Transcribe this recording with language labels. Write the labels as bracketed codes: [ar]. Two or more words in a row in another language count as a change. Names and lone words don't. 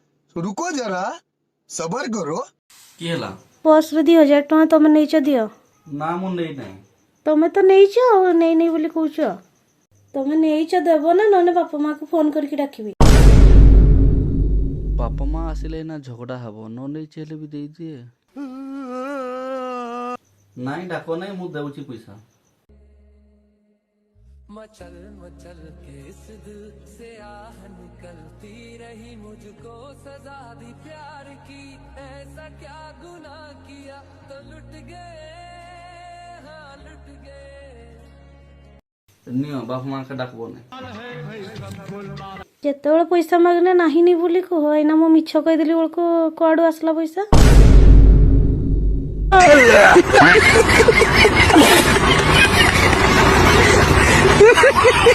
[hi] रुको जरा सबर करो। [or] କି ହେଲା? ବସ୍ ରେ 2000 ଟଙ୍କା ତମେ ନେଇଛ ଦିଅ। ନା ମୁଁ ନେଇ ନାହିଁ। ତମେ ତ ନେଇଛ ଆଉ ନେଇ ବୋଲି କହୁଛ। ତମେ ନେଇଛ ଦେବ ନା, ନହେଲେ ବାପା ମାକୁ ଫୋନ କରିକି ଡାକିବି। ବାପା ମା ଆସିଲେ ନା ଝଗଡ଼ା ହବ, ନ ନେଇଛି ହେଲେ ବି ଦେଇଦିଏ। ନାଇଁ ଡାକ ନାହିଁ, ମୁଁ ଦେଉଛି ପଇସା। [hi] मचल मचल के इस दिल से आह निकलती रही, मुझको सजा दी प्यार की, ऐसा क्या गुनाह किया तो लुट गए, हाँ लुट गए। [or] ନିଅ ବାପା ମାଆକେ ଡାକବ ନାହିଁ। ଯେତେବେଳେ ପଇସା ମାଗିଲେ ନାହିଁ ବୋଲି କୁହ। ଏଇନା ମୁଁ ମିଛ କହିଦେଲି ବେଳକୁ କୁଆଡୁ ଆସିଲା ପଇସା?